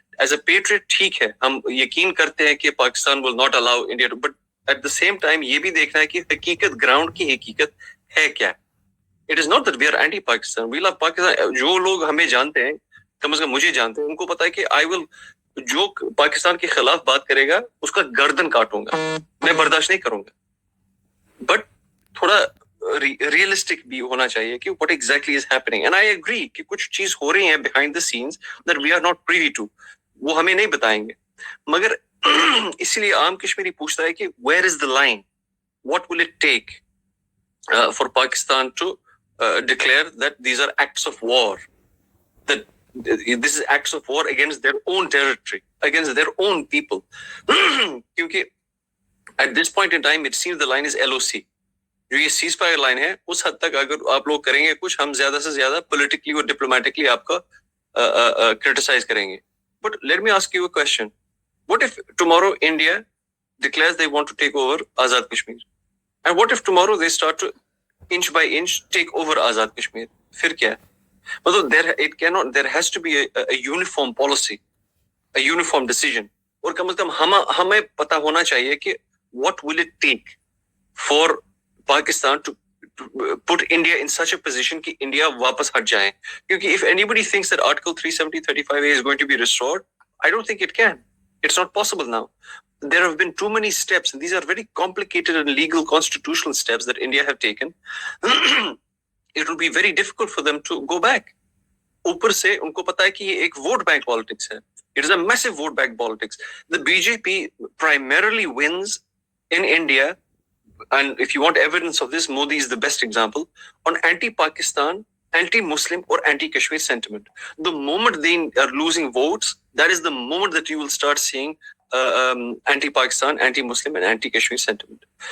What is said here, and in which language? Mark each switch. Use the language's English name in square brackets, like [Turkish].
[English] As a patriot, [Hindi] ठीक है, हम यकीन करते हैं कि [English] Pakistan will not allow India to. But at the same time, [Hindi] ये भी देखना है कि हकीकत ground की हकीकत है क्या? [English] It is not that we are anti-Pakistan. We love Pakistan. [Hindi] जो लोग हमें जानते हैं, कम से कम मुझे जानते हैं, उनको पता है कि [English] I will [Hindi] जो पाकिस्तान के खिलाफ बात करेगा उसका गर्दन काटूंगा, मैं बर्दाश्त नहीं करूंगा। बट थोड़ा रियलिस्टिक भी होना चाहिए कि [English] what exactly is happening. And I agree [Hindi] कि कुछ चीज हो रही है [English] behind the scenes that we are not privy to. [Hindi] वो हमें नहीं बताएंगे, मगर इसलिए आम कश्मीरी पूछता है कि [English] where is the line? What will it take for Pakistan to declare that these are acts of war? That this is acts of war against their own territory, against their own people. क्योंकि at this point in time, it seems the line is LOC. [Hindi] जो ये ceasefire line है, उस हद तक अगर आप लोग करेंगे कुछ, हम ज्यादा से ज्यादा politically और diplomatically आपका criticize करेंगे. [English] But let me ask you a question. What if tomorrow India declares they want to take over Azad Kashmir? And what if tomorrow they start to inch by inch take over Azad Kashmir? [Hindi] फिर क्या? [English] मतलब there has to be a uniform policy, a uniform decision. [Hindi] और कम से कम हमें पता होना चाहिए कि [English] what will it take for Pakistan to put India in such a position [Hindi] कि India वापस हट जाए. [English] क्योंकि if anybody thinks that Article 370, 35A is going to be restored, I don't think it can. It's not possible now. There have been too many steps, and these are very complicated and legal constitutional steps that India have taken. It will be very difficult for them to go back. [Hindi] ऊपर से उनको पता है कि ये एक vote bank politics है. [English] It is a massive vote bank politics. The BJP primarily wins in India and if you want evidence of this, Modi is the best example on anti-Pakistan, anti-Muslim or anti-Kashmir sentiment. The moment they are losing votes, that is the moment that you will start seeing anti-Pakistan, anti-Muslim and anti-Kashmir sentiment.